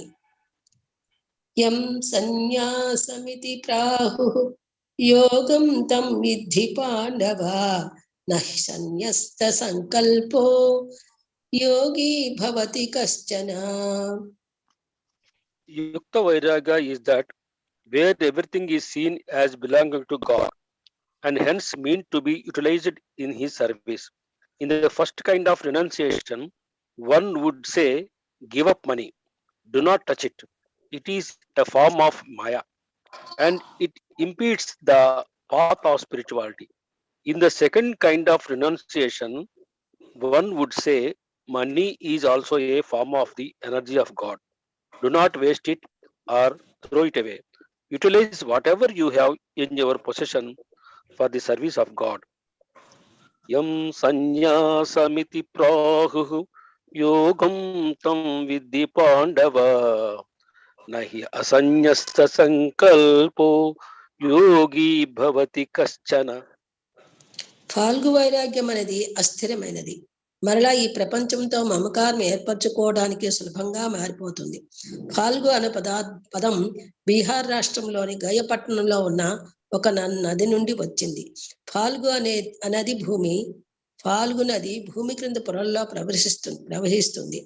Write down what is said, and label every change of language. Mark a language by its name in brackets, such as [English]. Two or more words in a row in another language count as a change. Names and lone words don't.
[Sanskrit] యం సన్యాసమితి ప్రాహు యోగం తం విద్ధి పాండవ, నహి సన్యస్త సంకల్పో యోగి భవతి కశ్చన. Yukta Vairagya [English] is that where everything is seen as belonging to God and hence meant to be utilized in His service. In the first kind of renunciation, one would say, give up money, do not touch it. It is a form of Maya and it impedes the path of spirituality. In the second kind of renunciation, one would say, money is also a form of the energy of God. Do not waste it or throw it away. Utilize whatever you have in your possession for the service of God. [Sanskrit] Yam sanyasamiti prahu yogam tam vidhi pandava, nahi asanyasta sankalpo yogi bhavati kaschana. [Telugu] ఫాల్గు వైరాగ్యం అనేది అస్థిరమైనది, మరలా ఈ ప్రపంచంతో మమకారం ఏర్పరచుకోవడానికి సులభంగా మారిపోతుంది. ఫాల్గు అనే పదం బీహార్ రాష్ట్రంలోని గయ పట్టణంలో ఉన్న ఒక నది నుండి వచ్చింది. ఫాల్గు అనేది ఫాల్గు నది భూమి క్రింద పొరల్లో ప్రవహిస్తుంది.